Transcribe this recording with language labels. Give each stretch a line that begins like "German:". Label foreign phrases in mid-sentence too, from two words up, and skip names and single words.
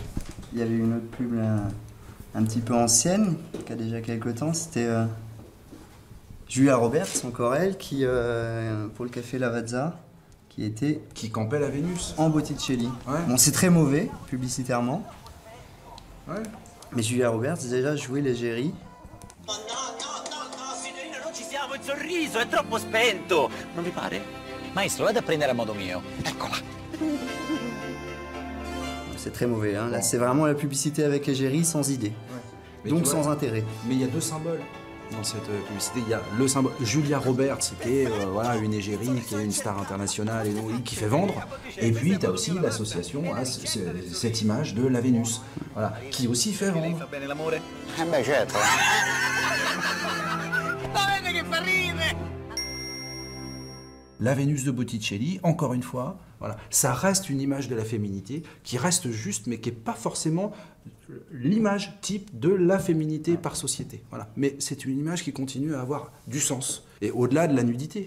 French: Il y avait une autre pub là, un petit peu ancienne, qui a déjà quelques temps, c'était Julia Roberts, encore elle, qui, pour le café Lavazza, qui campait la Vénus. En Botticelli. Ouais. Bon, c'est très mauvais, publicitairement. Ouais. Mais Julia Roberts, déjà, jouait l'égérie.
Italian: Oh no, signorina, non ci siamo, il sorriso è troppo spento. Non vi pare? Maestro, vada a prendere a modo mio. Eccola.
French: C'est très mauvais, hein. Là, c'est vraiment la publicité avec égérie sans idée. Ouais. Donc sans intérêt. Mais il y a deux symboles dans cette publicité. Il y a le symbole Julia Roberts, qui est voilà, une égérie, qui est une star internationale et qui fait vendre. Et puis tu as aussi l'association à cette image de la Vénus, voilà, qui aussi fait vendre.
Italian: Eh beh, certo. Ma vede che fa ridere!
French: La Vénus de Botticelli, encore une fois, voilà, ça reste une image de la féminité qui reste juste, mais qui n'est pas forcément l'image type de la féminité par société. Voilà. Mais c'est une image qui continue à avoir du sens. Et au-delà de la nudité.